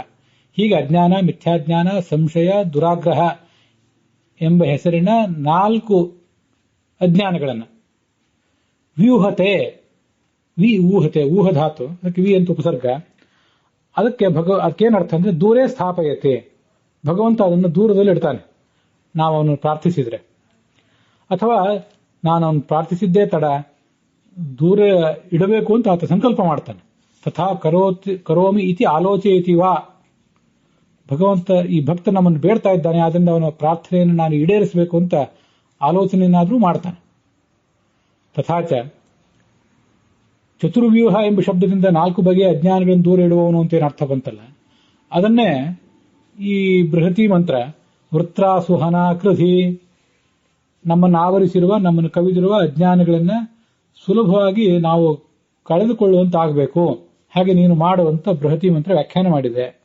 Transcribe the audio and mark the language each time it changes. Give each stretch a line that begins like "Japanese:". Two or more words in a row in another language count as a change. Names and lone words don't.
Kannada: ಹೀಗೆ ಅಜ್ಞಾನ, ಮಿಥ್ಯಾಜ್ಞಾನ, ಸಂಶಯ, ದುರಾಗ್ರಹ ಎಂಬ ಹೆಸರಿನ 4 ಅಜ್ಞಾನಗಳನ್ನು ವ್ಯೂಹತೆ, ಊಹತೆ, ಊಹಧಾತು, ಅದಕ್ಕೆ ವಿ ಅಂತ ಉಪಸರ್ಗ. ಅದಕ್ಕೇನರ್ಥ ಅಂದ್ರೆ
Sanskrit: ದೂರೇ ಸ್ಥಾಪಯತೆ,
Kannada: ಭಗವಂತ ಅದನ್ನು ದೂರದಲ್ಲಿ ಇಡ್ತಾನೆ ನಾವು ಅವನು ಪ್ರಾರ್ಥಿಸಿದ್ರೆ. ಅಥವಾ ನಾನು ಅವನು ಪ್ರಾರ್ಥಿಸಿದ್ದೇ ತಡ, ದೂರ ಇಡಬೇಕು ಅಂತ ಆತ ಸಂಕಲ್ಪ ಮಾಡ್ತಾನೆ.
Sanskrit: ತಥಾ ಕರೋಮಿ ಇತಿ ಆಲೋಚಯತಿ ವಾ,
Kannada: ಭಗವಂತ ಈ ಭಕ್ತ ನಮ್ಮನ್ನು ಬೇಡ್ತಾ ಇದ್ದಾನೆ, ಆದ್ರಿಂದ ಅವನ ಪ್ರಾರ್ಥನೆಯನ್ನು ನಾನು ಈಡೇರಿಸಬೇಕು ಅಂತ ಆಲೋಚನೆಯನ್ನಾದರೂ ಮಾಡ್ತಾನೆ. ತಥಾಚ ಚತುರ್ವ್ಯೂಹ ಎಂಬ ಶಬ್ದದಿಂದ 4 ಬಗೆಯ ಅಜ್ಞಾನಗಳನ್ನು ದೂರ ಇಡುವವನು ಅಂತೇನು ಅರ್ಥ ಬಂತಲ್ಲ, ಅದನ್ನೇ ಈ ಬೃಹತಿ ಮಂತ್ರ
Sanskrit: ವೃತ್ರಾಸುಹನ ಕೃಧಿ,
Kannada: ನಮ್ಮನ್ನು ಆವರಿಸಿರುವ, ನಮ್ಮನ್ನು ಕವಿದಿರುವ ಅಜ್ಞಾನಗಳನ್ನ ಸುಲಭವಾಗಿ ನಾವು ಕಳೆದುಕೊಳ್ಳುವಂತಾಗಬೇಕು, ಹಾಗೆ ನೀನು ಮಾಡುವಂತ ಬೃಹತಿ ಮಂತ್ರ ವ್ಯಾಖ್ಯಾನ ಮಾಡಿದೆ.